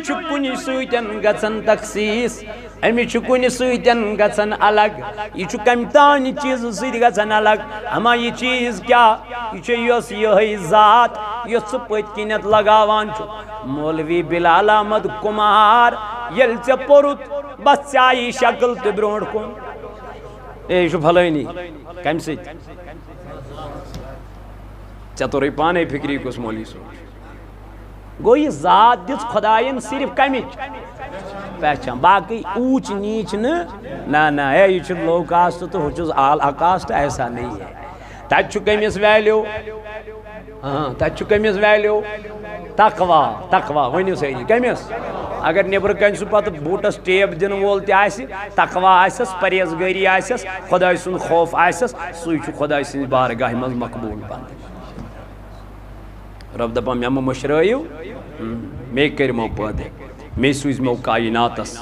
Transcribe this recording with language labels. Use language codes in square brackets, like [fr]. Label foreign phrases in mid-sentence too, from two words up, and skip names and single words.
[ks] چھُ کُنہِ سۭتۍ گژھان تخصیٖص أمِس چھُ کُنہِ سۭتۍ گژھان الگ یہ چھُ کمہِ تانۍ چیٖزٕ سۭتۍ گژھان الگ اما یہ چیٖز کیٛاہ یہ چھُ یۄس یِہٕے ذات یۄس ژٕ پٔتۍ کِنٮ۪تھ لگاوان چھُ مولوی بلال احمد کُمار ییٚلہِ ژےٚ پوٚرُتھ بس ژےٚ آیی شکل تہِ برونٛٹھ کُن اے یہِ چھُ فلٲنی کمہِ سۭتۍ ژےٚ توٚرُے پانے فکری کُس مولوی صٲب گو یہ ذات دِژ خۄدایَن صرف کمِچ پہچان باقی [ur] اونچ نیچ [ks] نہ اے یہ چھُ [en] low caste [ks] تو ہُہ چھُس اعلیٰ کاسٹ [ur] ایسا نہیں ہے [ks] تتہِ چھُ کٔمِس ویلیو تتہِ چھُ کٔمِس ویلیو تقوا ؤنِو سٲری کٔمِس اگر نیبرٕ کنہِ سُہ پتہٕ بوٗٹس ٹیپ دِنہٕ وول تہِ آسہِ تقوا آسٮ۪س پرہیزگٲری آسٮ۪س خۄداے سُنٛد خوف آسٮ۪س سُے چھُ خۄداے سٕنٛزِ بارگاہہِ منٛز مقبوٗل پنٕنۍ رب دپان مےٚ مہ مٔشرٲیِو مے کٔرۍمو پٲدٕ مے سوٗزمو کایناتس